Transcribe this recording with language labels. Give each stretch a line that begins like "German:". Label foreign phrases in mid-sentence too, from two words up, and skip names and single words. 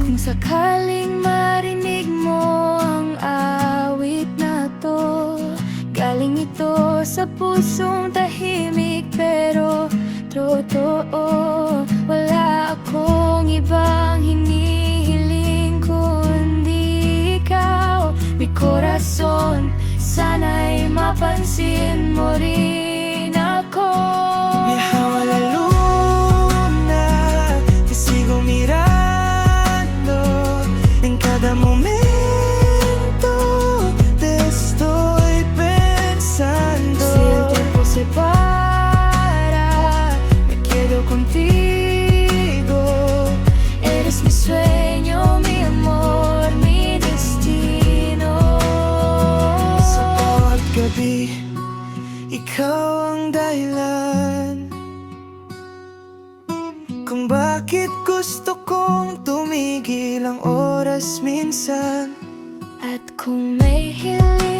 Filipino: Kung sakaling marinig mo ang awit na to, galing ito sa pusong tahimik pero totoo. Wala akong ibang hinihiling kundi ikaw,
Spanish: mi corazon.
Filipino: Sana'y mapansin mo rin ako.
Spanish: Mi deja la luna, te sigo mirando en cada momento. Se para, me quedo contigo. Eres mi sueño, mi amor, mi destino.
Filipino: Sa bawat gabi, ikaw ang dahilan kung bakit gusto kong tumigil ang oras minsan. At kung may hilang